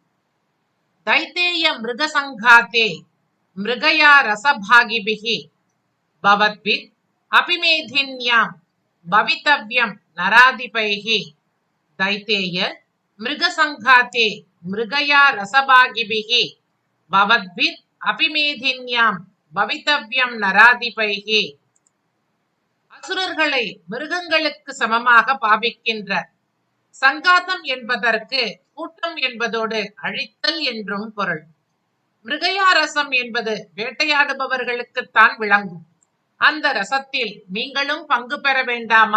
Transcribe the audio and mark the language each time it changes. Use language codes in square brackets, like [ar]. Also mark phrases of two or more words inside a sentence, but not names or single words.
[sa] दैतेय मृगसङ्घाते मृगया रसभागिभिः भवद्भिः अपिमेधिन्यां भवितव्यं नराधिपैः. दैतेय मृगसङ्घाते मृगया रसभागिभिः भवद्भिः अपिमेधिन्यां भवितव्यं नराधिपैः. [ta] அசுரர்களை மிருகங்களுக்கு சமமாக பாவிக்கின்ற சங்காதம் என்பதற்கு கூட்டம் என்பதோடு அழித்தல் என்றும் பொருள். [sa] मृगया रसम् [ta] என்பது வேட்டையாடுபவர்களுக்குத்தான் விளங்கும். அந்த ரசத்தில் நீங்களும் பங்கு பெற வேண்டாமா?